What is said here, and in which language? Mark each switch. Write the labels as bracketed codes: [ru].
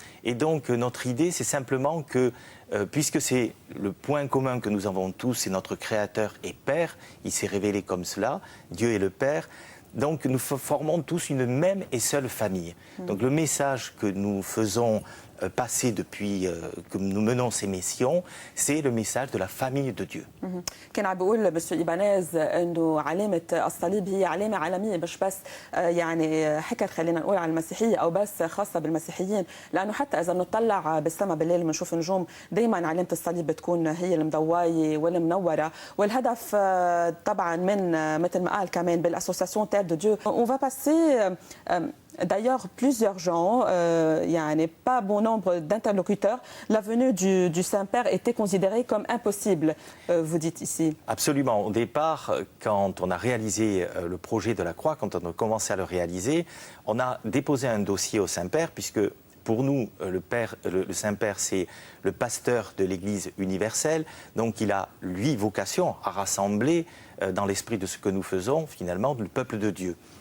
[fr] Et donc notre idée, c'est simplement que, puisque c'est le point commun que nous avons tous, c'est notre Créateur et Père, il s'est révélé comme cela, Dieu est le Père, donc nous formons tous une même et seule famille. Donc le message que nous faisons passer depuis que nous menons ces missions, c'est le message de la famille de Dieu. [ar] كان عم بقول مسيو إيبانيز إنه علامة الصليب هي علامة عالمية، مش بس يعني حكر خلينا نقول على المسيحية أو بس خاصة بالمسيحيين، لأنه حتى إذا بنطلع بالسماء بالليل بنشوف نجوم دائما علامة الصليب بتكون هي المضواية والمنورة، والهدف طبعا من مثل ما قال كمان بالأسوسياسيون تير دو ديو. [fr] On va passer d'ailleurs plusieurs gens, يعني pas bon nombre d'interlocuteurs, la venue du Saint-Père était considérée comme impossible, vous dites ici. Absolument. Au départ, quand on a réalisé le projet de la croix, quand on a commencé à le réaliser, on a déposé un dossier au Saint-Père, puisque pour nous, le Saint-Père, c'est le pasteur de l'Église universelle, donc il a, lui, vocation à rassembler dans l'esprit de ce que nous faisons, finalement, le peuple de Dieu.